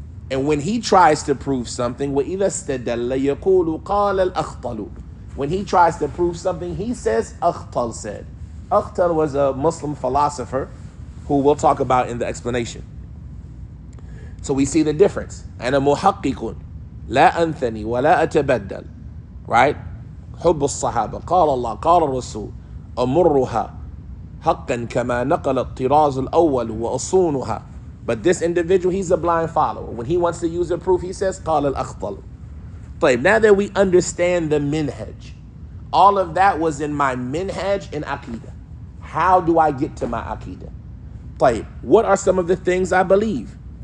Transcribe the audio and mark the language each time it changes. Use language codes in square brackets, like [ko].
[en] And when he tries to prove something, [ar] وَإِذَا اسْتَدَلَّ يَقُولُ قَالَ الْأَخْطَلُ. [en] When he tries to prove something, he says, Akhtal said. Akhtal was a Muslim philosopher who we'll talk about in the explanation. So we see the difference. [ar] أنا محقق لا أنثني ولا أتبدل. [en] Right? [ar] حب الصحابة قال الله قال الرسول أمرها حقا كما نقل الطراز الأول وأصونها. [en] But this individual, he's a blind follower. When he wants to use a proof, he says [ar] قال الأخطل. [en] طيب, now that we understand the minhaj, all of that was in my minhaj in Aqidah. How do I get to my Aqidah? طيب, what are some of the things I believe?